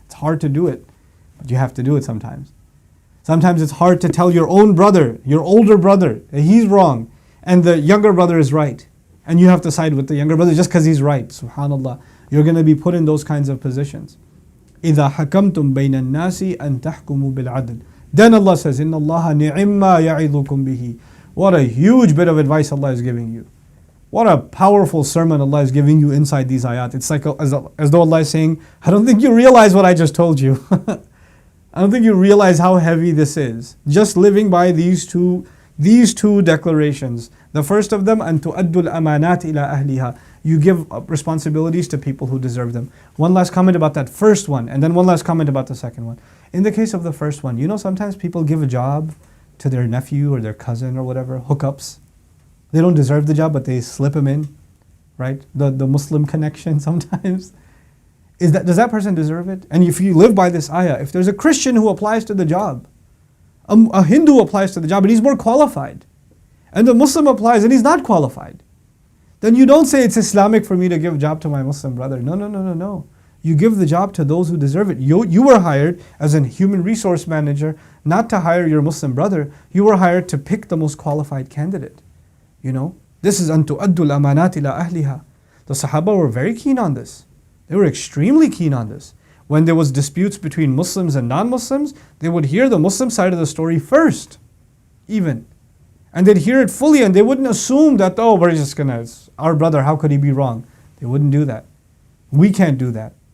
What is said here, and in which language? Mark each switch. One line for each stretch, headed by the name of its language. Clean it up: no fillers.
English: It's hard to do it, but you have to do it sometimes. Sometimes it's hard to tell your own brother, your older brother, that he's wrong, and the younger brother is right. And you have to side with the younger brother just because he's right. Subhanallah. You're going to be put in those kinds of positions.
Arabic: إِذَا حَكَمْتُمْ بَيْنَ النَّاسِ أَن تَحْكُمُوا بِالْعَدْلِ.
English: Then Allah says,
Arabic: إِنَّ اللَّهَ نِعِمَّا يَعِظُكُمْ بِهِ.
English: What a huge bit of advice Allah is giving you. What a powerful sermon Allah is giving you inside these ayat. It's like as though Allah is saying, I don't think you realize what I just told you. I don't think you realize how heavy this is. Just living by these two declarations. The first of them,
Arabic: أَن تُؤَدُّوا الْأَمَانَاتِ إِلَىٰ أَهْلِهَا.
English: You give responsibilities to people who deserve them. One last comment about that first one, and then one last comment about the second one. In the case of the first one, sometimes people give a job to their nephew or their cousin or whatever, hookups. They don't deserve the job, but they slip him in, right? The Muslim connection sometimes. Does that person deserve it? And if you live by this ayah, if there's a Christian who applies to the job, a Hindu applies to the job and he's more qualified, and the Muslim applies and he's not qualified, then you don't say it's Islamic for me to give a job to my Muslim brother. No. You give the job to those who deserve it. You were hired as a human resource manager not to hire your Muslim brother. You were hired to pick the most qualified candidate. This is
Arabic: أَن تُؤَدُّوا الْأَمَانَاتِ إِلَىٰ أَهْلِهَا.
English: The Sahaba were very keen on this. They were extremely keen on this. When there was disputes between Muslims and non-Muslims, they would hear the Muslim side of the story first, even. And they'd hear it fully, and they wouldn't assume that, it's our brother, how could he be wrong? They wouldn't do that. We can't do that.